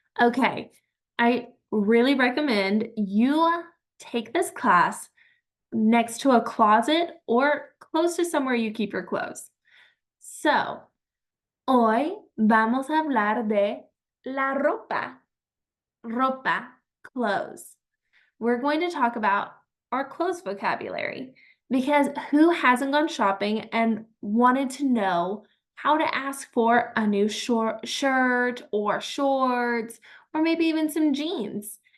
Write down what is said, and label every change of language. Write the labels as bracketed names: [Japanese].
[English] Okay, I really recommend you take this class next to a closet or close to somewhere you keep your clothes. [Spanish] So, hoy vamos a hablar de la ropa. Ropa, clothes. [English] We're going to talk about our clothes vocabulary because who hasn't gone shopping and wanted to know how to ask for a new shirt or shorts or maybe even some jeans?